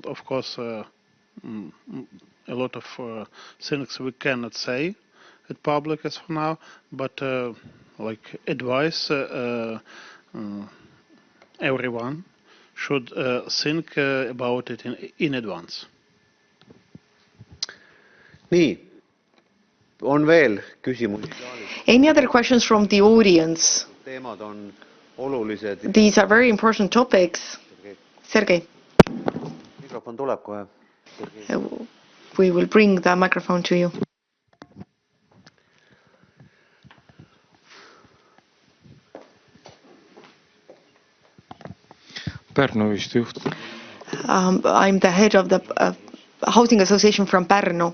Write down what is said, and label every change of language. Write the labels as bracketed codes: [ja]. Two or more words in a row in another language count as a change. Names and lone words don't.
[en] Of course, a lot of things we cannot say at public as for now, but like advice, everyone should think about it in advance. [et] Nii, on veel küsimusi? [en] Any other questions from the audience? [et] Teemad on olulised. [en] These are very important topics. [et] Sergei. Mikrofon tuleb kohe. [en] We will bring the microphone to you. I'm the head of the housing association from Pärnu.